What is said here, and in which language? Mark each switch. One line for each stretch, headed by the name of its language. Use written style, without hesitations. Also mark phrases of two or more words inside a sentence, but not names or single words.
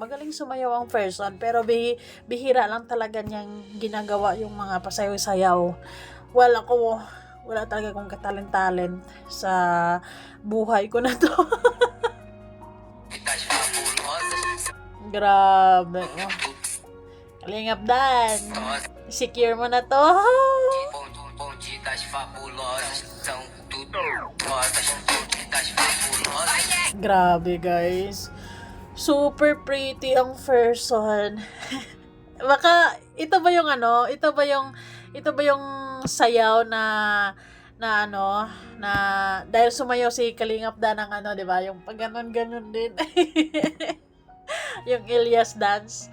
Filipino: Magaling sumayaw ang person pero bihira lang talaga niyang ginagawa yung mga pasayaw-sayaw. Well, ako wala talaga akong katalent-talent sa buhay ko na to.
Portuguese: Das fabulosas
Filipino: Grabe. Oh. Kalingap Dan. Secure mo na to.
Portuguese: bonde das fabulosas são tudo rosas. Bonde das fabulosas.
Filipino: Grabe guys.
English: Super pretty
Filipino: ang person. Baka ito ba yung ito ba yung sayaw na na dahil sumayaw si Kalingap Dan ng 'di ba? Yung pag ganon din. Yung Elias dance.